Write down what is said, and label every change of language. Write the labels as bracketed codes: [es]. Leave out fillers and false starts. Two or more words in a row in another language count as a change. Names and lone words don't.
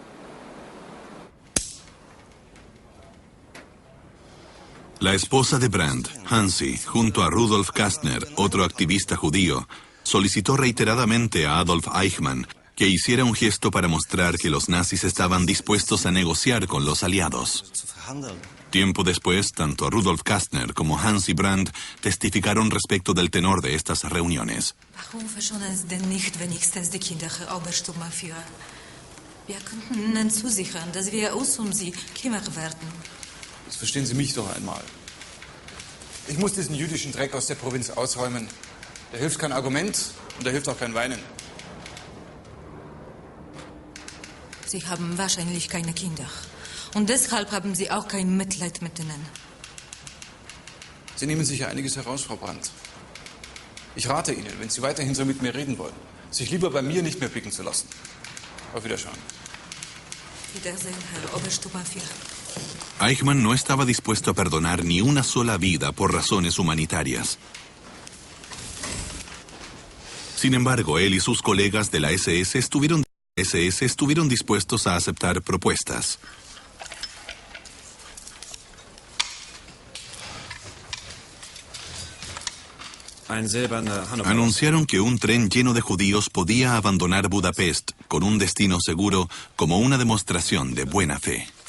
[es] La esposa de Brandt, Hansi, junto a Rudolf Kastner, otro activista judío, solicitó reiteradamente a Adolf Eichmann que hiciera un gesto para mostrar que los nazis estaban dispuestos a negociar con los aliados. Tiempo después, tanto Rudolf Kastner como Hansi Brandt testificaron respecto del tenor de estas reuniones. [de] Warum verschonen Sie denn nicht wenigstens die Kinder, Herr Obersturmbannführer? Wir könnten Ihnen zusichern, dass wir uns Sie kümmern werden. Das verstehen Sie mich doch einmal. Ich muss diesen jüdischen Dreck aus der Provinz ausräumen. Da hilft kein Argument und da hilft auch kein Weinen. Sie haben wahrscheinlich keine Kinder. Und deshalb haben Sie auch kein Mitleid mit ihnen. Sie nehmen sich ja einiges heraus, Frau Brandt. Ich rate Ihnen, wenn Sie weiterhin so mit mir reden wollen, sich lieber bei mir nicht mehr blicken zu lassen. Auf Wiedersehen. Wiedersehen, Herr Obersturmbannführer. [es] Eichmann no estaba dispuesto a perdonar ni una sola vida por razones humanitarias. Sin embargo, él y sus colegas de la SS estuvieron dispuestos a aceptar propuestas. Anunciaron que un tren lleno de judíos podía abandonar Budapest con un destino seguro como una demostración de buena fe.